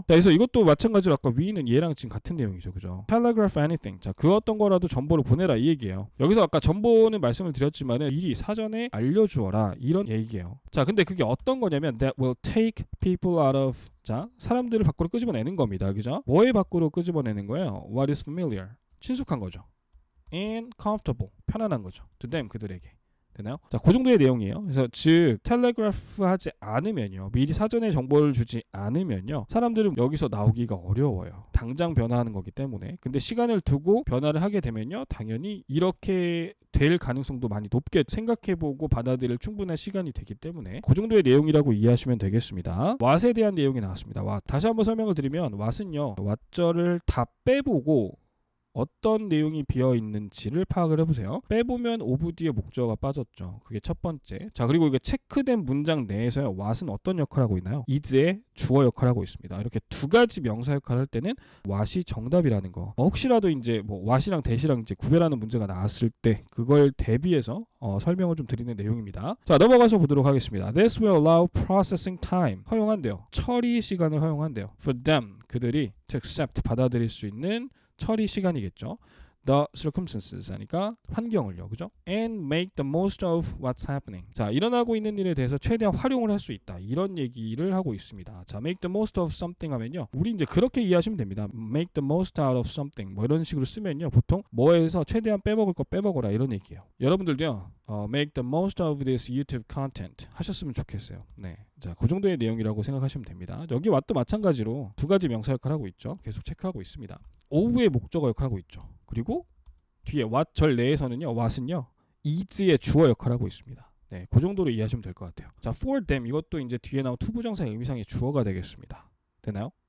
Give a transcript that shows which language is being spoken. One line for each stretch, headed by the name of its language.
Korean: 자, 그래서 이것도 마찬가지로 아까 위는 얘랑 지금 같은 내용이죠. 그죠?
English: telegraph anything,
Korean: 자, 그 어떤 거라도 정보를 보내라 이 얘기예요. 여기서 아까 정보는 말씀을 드렸지만은 미리 사전에 알려주어라 이런 얘기예요. 자, 근데 그게 어떤 거냐면
English: that will take people out of,
Korean: 자, 사람들을 밖으로 끄집어내는 겁니다. 그죠? 뭐에 밖으로 끄집어내는 거예요?
English: what is familiar,
Korean: 친숙한 거죠.
English: and comfortable,
Korean: 편안한 거죠.
English: to them,
Korean: 그들에게. 되나요? 자, 그 정도의 내용이에요. 그래서 즉 텔레그래프 하지 않으면요, 미리 사전에 정보를 주지 않으면요, 사람들은 여기서 나오기가 어려워요. 당장 변화하는 거기 때문에. 근데 시간을 두고 변화를 하게 되면요, 당연히 이렇게 될 가능성도 많이 높게 생각해보고 받아들일 충분한 시간이 되기 때문에 그 정도의 내용이라고 이해하시면 되겠습니다. what에 대한 내용이 나왔습니다.
English: what.
Korean: 다시 한번 설명을 드리면 what은요, what절을 다 빼보고 어떤 내용이 비어있는지를 파악을 해보세요. 빼보면 오브 뒤에 목적어가 빠졌죠. 그게 첫 번째. 자, 그리고 이게 체크된 문장 내에서요, what은 어떤 역할을 하고 있나요? is의 주어 역할을 하고 있습니다. 이렇게 두 가지 명사 역할을 할 때는 what이 정답이라는 거. 혹시라도 이제 뭐 what이랑 that이랑 이제 구별하는 문제가 나왔을 때 그걸 대비해서 설명을 좀 드리는 내용입니다. 자, 넘어가서 보도록 하겠습니다.
English: This will allow processing time,
Korean: 허용한대요. 처리 시간을 허용한대요.
English: For them,
Korean: 그들이
English: to accept,
Korean: 받아들일 수 있는 처리 시간이겠죠.
English: The circumstances
Korean: 하니까 환경을요. 그죠?
English: And make the most of what's happening.
Korean: 자, 일어나고 있는 일에 대해서 최대한 활용을 할 수 있다. 이런 얘기를 하고 있습니다. 자,
English: make the most of something
Korean: 하면요, 우리 이제 그렇게 이해하시면 됩니다.
English: make the most out of something,
Korean: 뭐 이런 식으로 쓰면요, 보통 뭐에서 최대한 빼먹을 거 빼먹어라 이런 얘기예요. 여러분들도요,
English: make the most of this YouTube content
Korean: 하셨으면 좋겠어요. 네. 자, 그 정도의 내용이라고 생각하시면 됩니다. 여기 what도 마찬가지로 두 가지 명사 역할을 하고 있죠. 계속 체크하고 있습니다. 오후의 목적어 역할을 하고 있죠. 그리고 뒤에 what 절 내에서는요, what은요, is의 주어 역할을 하고 있습니다. 네, 그 정도로 이해하시면 될 것 같아요. 자,
English: for them,
Korean: 이것도 이제 뒤에 나온 투부정사의 의미상의 주어가 되겠습니다. 되나요?